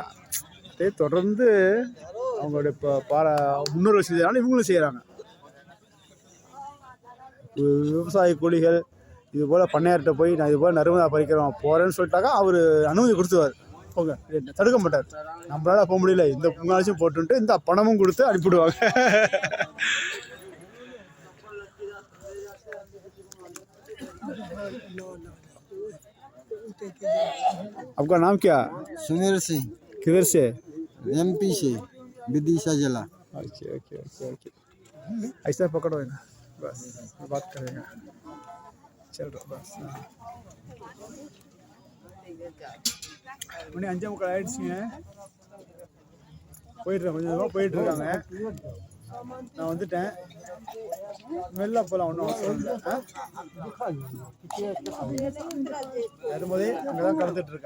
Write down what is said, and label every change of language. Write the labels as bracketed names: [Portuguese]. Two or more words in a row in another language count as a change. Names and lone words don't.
[Tamil] அதே தொடர்ந்து அவங்களுடைய முன்னோர்கள் செஞ்சதுனால இவங்களும் செய்கிறாங்க. விவசாய கூலிகள் இது போல் பண்ணையார்கிட்ட போய் நான் இது போல் நர்மதா பறிக்கிறோம் போகிறேன்னு சொல்லிட்டாக்கா அவர் அனுமதி கொடுத்துருவார். போங்க, தடுக்க மாட்டார். நம்மளால போக முடியல, இந்த பொங்கலாச்சும் போட்டுன்ட்டு இந்த பணமும் கொடுத்து அனுப்பிவிடுவாங்க. [Hindi] आपका नाम क्या? सुनील सिंह, किधर से? एमपी से, विदिशा जिला। [English] OK OK OK OK, [Hindi] ऐसा पकड़ो है ना, बस बात करेंगे, चल रहा बस. [Tamil] மணி 5:45 ஆயிடுச்சுங்க. போயிட்டுருக்கேன், கொஞ்சம் தூரம் போயிட்டுருக்காங்க. நான் வந்துட்டேன். மெல்ல போகலாம், ஒன்றும் அவசரம் இல்லை. நர்மதை அங்கே தான் கலந்துட்டு இருக்கா.